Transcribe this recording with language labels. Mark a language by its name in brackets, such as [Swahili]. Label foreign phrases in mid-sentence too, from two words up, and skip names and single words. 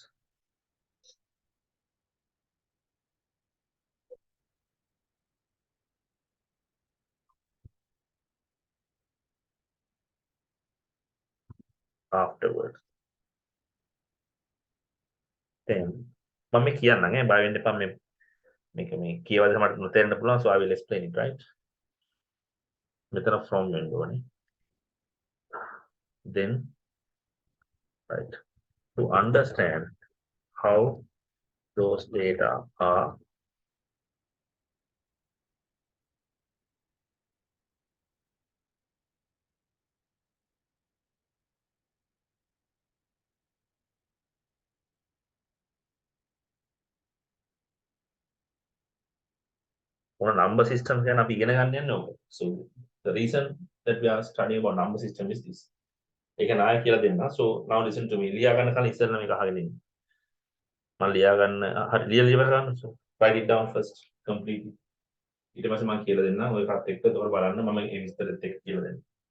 [English] Afterwards. [Sinhala] Then මම මේ කියන්නම් ඈ බය වෙන්න එපා මේ මේ කියවද මට නොතේරෙන්න පුළුවන් [English] so I will explain it right. [Sinhala] මෙතන from වෙන්න ඕනේ. [English] Then right to understand how those data are on a number system [Sinhala] ගැන අපි ඉගෙන ගන්න යන්නේ ඕක. [English] So the reason that we are studying about number system is this. [Sinhala] ඒක නාය කියලා දෙන්න. [English] So now listen to me. [Sinhala] ලියා ගන්න කලින් ඉස්සෙල්ලා මේක අහගෙන ඉන්න. මම ලියා ගන්න හරි ලියලා ඉවර කරන්න. [English] So write it down first completely. [Sinhala] ඊට පස්සේ මම කියලා දෙන්නම්. ඔය එකත් එක්ක ඒතකොට බලන්න මම ඒ විස්තරෙත් එක්ක කියලා දෙන්නම්.